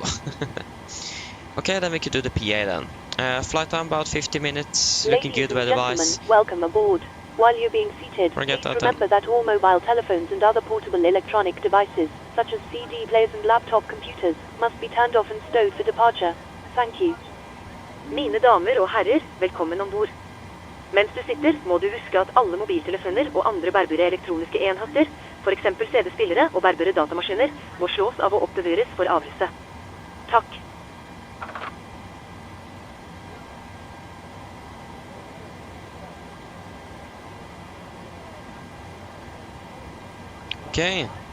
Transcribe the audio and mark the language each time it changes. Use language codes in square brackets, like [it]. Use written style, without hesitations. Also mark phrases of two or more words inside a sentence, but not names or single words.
[en] Okay, then we could do the PA then. Flight time about 50 minutes, looking good weather-wise. Welcome aboard. While you're being seated, Forget please that remember that all mobile telephones and other portable electronic devices, such as CD players and laptop computers, must be turned off and stowed for departure. Thank you. [no] Mine damer og herrer, velkommen ombord. Mens du sitter, må du huske at alle mobiltelefoner og andre bærbare elektroniske enheter, for eksempel CD-spillere og bærbare datamaskiner, må slås av og oppbevares for avreise. Takk. [en] Okay.